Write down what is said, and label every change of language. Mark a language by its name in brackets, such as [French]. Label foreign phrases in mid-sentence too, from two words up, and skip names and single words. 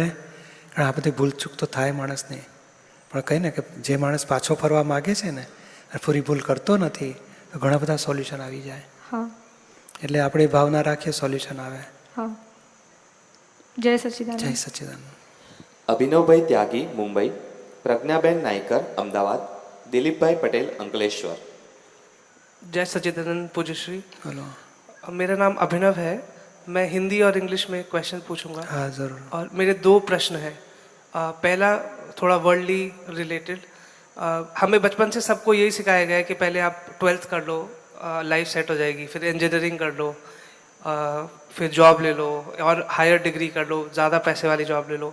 [Gujarati] આ બધી ભૂલચૂક તો થાય માણસને, પણ કહે ને કે જે માણસ પાછો ફરવા માગે છે ને અને પૂરી ભૂલ કરતો નથી તો ઘણા બધા સોલ્યુશન આવી જાય. એટલે આપણે ભાવના રાખીએ, સોલ્યુશન આવે. જય સચ્ચિદાનંદ. જય સચ્ચિદાનંદ. અભિનવભાઈ ત્યાગી मुंबई, प्रज्ञाबेन नायकर अहमदाबाद, दिलीपभाई पटेल अंकलेश्वर. [Hindi] जय सच्चिदानंद पूज्यश्री. हेलो, मेरा नाम अभिनव है. मैं हिंदी और इंग्लिश में क्वेश्चन पूछूंगा. हाँ जरूर. और मेरे 2 प्रश्न हैं. पहला थोड़ा [English] worldly related. [Hindi] हमें बचपन से सबको यही सिखाया गया है कि पहले आप 12th कर लो, [English] life set [Hindi] हो जाएगी, फिर इंजीनियरिंग कर लो, फिर जॉब ले लो और [English] higher degree [Hindi] कर लो, ज़्यादा पैसे वाली जॉब ले लो.